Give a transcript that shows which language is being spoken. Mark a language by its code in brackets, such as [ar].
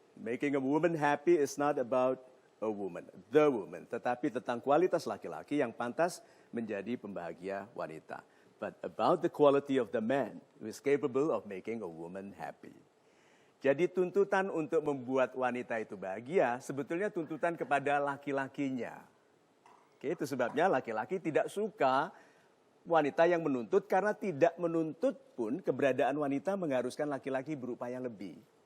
[en] Making a woman happy is not about a woman, the woman. [id] Tetapi tentang kualitas laki-laki yang pantas menjadi pembahagia wanita. [en] But about the quality of the man who is capable of making a woman happy. [id] Jadi tuntutan untuk membuat wanita itu bahagia sebetulnya tuntutan kepada laki-lakinya. Oke, itu sebabnya laki-laki tidak suka wanita yang menuntut karena tidak menuntut pun keberadaan wanita mengharuskan laki-laki berupaya lebih.